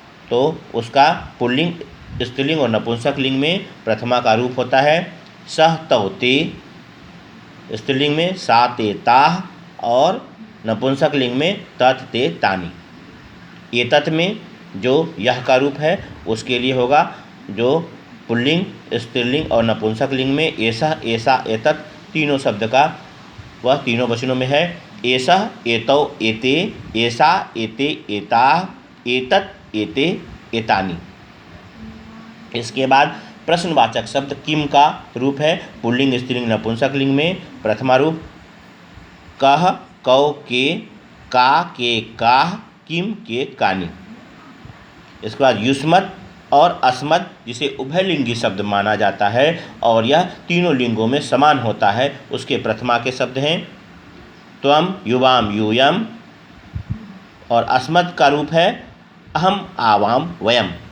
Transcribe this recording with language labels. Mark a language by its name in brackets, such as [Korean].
[Hindi] तो उसका पुल्लिंग स्त्रीलिंग और नपुंसक लिंग में प्रथमा का रूप होता है [Sanskrit] सह तौ ते, [Hindi] स्त्रीलिंग में [Sanskrit] सा ते ताः [Hindi] और नपुंसक लिंग में [Sanskrit] तत् ते तानि। [Hindi] एतत् में जो यह का रूप है उसके लिए होगा जो पुल्लिंग स्त्रीलिंग और नपुंसक लिंग में ऐसा ऐसा एतत् तीनों शब्द का वह तीनों वचनों में है। [Sanskrit] ऐसा एतौ एते, ऐसा एते एताः, एतत् एते एतानि। [Hindi] इसके बाद प्रश्नवाचक शब्द किम का रूप है पुल्लिंग स्त्रीलिंग नपुंसक लिंग में प्रथमा रूप [Sanskrit] कह कौ के का के काः, किम के कानि। [Hindi] इसके बाद युष्मत् और अस्मत् जिसे उभयलिंगी शब्द माना जाता है और यह तीनों लिंगों में समान होता है, उसके प्रथमा के शब्द हैं [Sanskrit] त्वम युवाम यूयम [Hindi] और अस्मत् का रूप है [Sanskrit] अहम आवाम वयम।